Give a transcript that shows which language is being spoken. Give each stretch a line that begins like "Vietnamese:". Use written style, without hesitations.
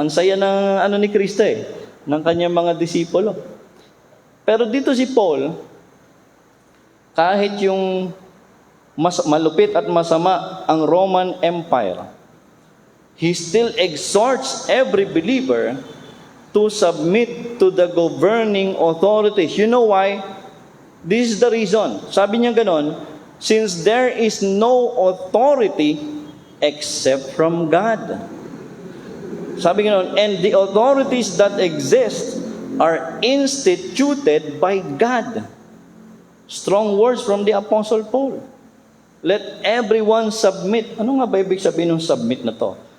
Filipino: Ang saya ng ni Kristo ng kanyang mga disipulo. Pero dito si Paul, kahit yung malupit at masama ang
English: Roman Empire, he still exhorts every believer to submit to the governing authorities. You know why? This is the reason.
Filipino: Sabi niya ganon,
English: since there is no authority except from God.
Filipino: Sabi ganon,
English: and the authorities that exist are instituted by God. Strong words from the Apostle Paul. Let everyone submit.
Filipino: Ano nga ba ibig sabihin ng submit na to?